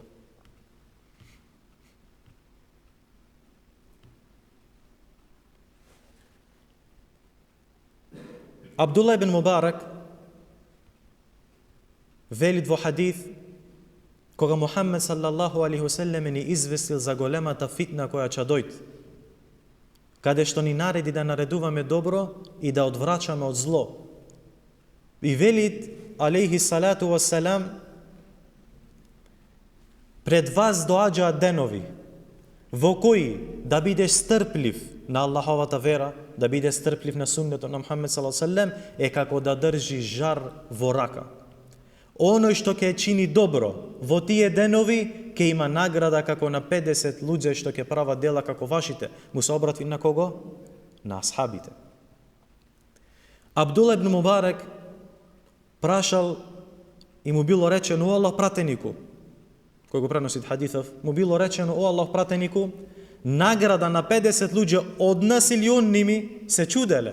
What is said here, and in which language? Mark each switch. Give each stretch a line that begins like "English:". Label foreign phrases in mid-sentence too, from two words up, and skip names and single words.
Macedonian: Абдулла ибн Мубарак вели во хадис, кога Мухаммед
Arabic: صلى الله عليه وسلم
Macedonian: ни известил за големата фитна која ќе дојде, каде што ни нареди да наредуваме добро и да одврачаме од зло. И вели
Arabic: عليه الصلاة والسلام:
Macedonian: пред вас доаѓаат денови во кои да бидеш стрплив на Аллаховата вера, да бидеш стрплив на суннетот на Мухаммед
Arabic: صلى الله عليه وسلم,
Macedonian: е како да држи жар во рака. Оној што ќе чини добро во тие денови, ќе има награда како на 50 луѓе што ќе прават дела како вашите. Му се обрати на кого? На асхабите. Абдулла ибн Мубарак прашал и му било речено: о Аллах пратенику, кој го преноси хадисов, му било речено: о Аллах пратенику, награда на 50 луѓе од нас или онними, се чуделе.